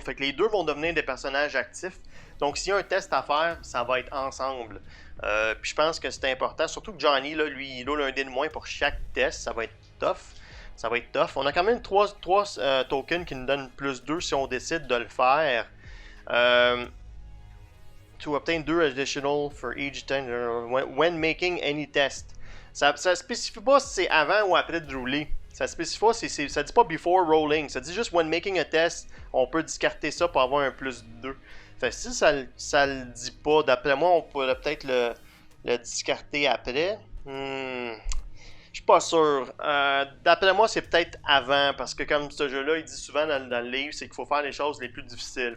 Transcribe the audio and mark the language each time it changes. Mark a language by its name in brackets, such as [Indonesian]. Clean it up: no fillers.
[French] Fait que les deux vont devenir des personnages actifs. Donc, s'il y a un test à faire, ça va être ensemble. Puis je pense que c'est important. Surtout que Johnny, là, lui, il a un dé de moins pour chaque test. Ça va être tough. On a quand même 3 tokens qui nous donnent plus 2 si on décide de le faire. [English] To obtain 2 additional for each time when making any test. [French] Ça ne spécifie pas si c'est avant ou après de rouler. Ça spécifie pas, ça dit pas [English] before rolling. [French] Ça dit juste [English] when making a test, [French] on peut discarter ça pour avoir un plus 2. Fait que si ça le dit pas, d'après moi, on pourrait peut-être le discarter après. Je suis pas sûr. D'après moi, c'est peut-être avant, parce que comme ce jeu-là, il dit souvent dans le livre, c'est qu'il faut faire les choses les plus difficiles.